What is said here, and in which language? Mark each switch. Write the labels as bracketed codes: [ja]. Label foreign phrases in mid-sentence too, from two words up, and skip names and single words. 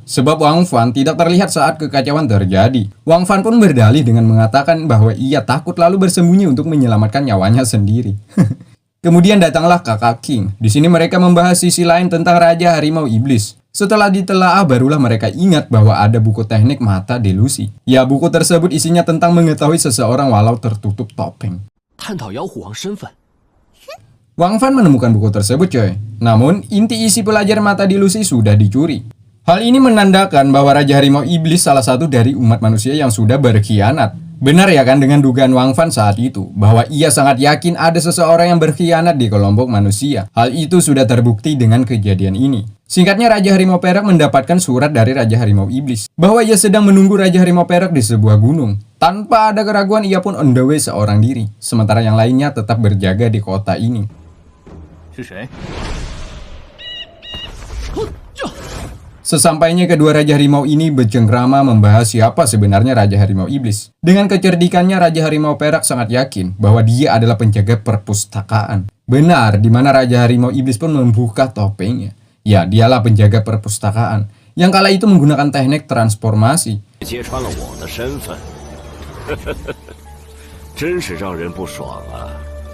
[id] Sebab Wang Fan tidak terlihat saat kekacauan terjadi. Wang Fan pun berdalih dengan mengatakan bahwa ia takut lalu bersembunyi untuk menyelamatkan nyawanya sendiri. Kemudian datanglah kakak King. Di sini mereka membahas sisi lain tentang Raja Harimau Iblis. Setelah ditelaah barulah mereka ingat bahwa ada buku teknik mata delusi. Ya, buku tersebut isinya tentang mengetahui seseorang walau tertutup topeng. [zh] 探讨妖虎王身份。 [id] Wang Fan menemukan buku tersebut coy. Namun, inti isi pelajar mata delusi sudah dicuri. Hal ini menandakan bahwa Raja Harimau Iblis salah satu dari umat manusia yang sudah berkhianat. Benar ya kan dengan dugaan Wang Fan saat itu, bahwa ia sangat yakin ada seseorang yang berkhianat di kelompok manusia. Hal itu sudah terbukti dengan kejadian ini. Singkatnya, Raja Harimau Perak mendapatkan surat dari Raja Harimau Iblis bahwa ia sedang menunggu Raja Harimau Perak di sebuah gunung. Tanpa ada keraguan, ia pun [en] on the way [id] seorang diri, sementara yang lainnya tetap berjaga di kota ini. [zh] 是谁？ [id] Sesampainya kedua Raja Harimau ini bercengkrama membahas siapa sebenarnya Raja Harimau Iblis. Dengan kecerdikannya, Raja Harimau Perak sangat yakin bahwa dia adalah penjaga perpustakaan. Benar, di mana Raja Harimau Iblis pun membuka topengnya. Ya, dialah penjaga perpustakaan, yang kala itu menggunakan teknik transformasi. [zh] 揭穿了我的身份，真是让人不爽啊！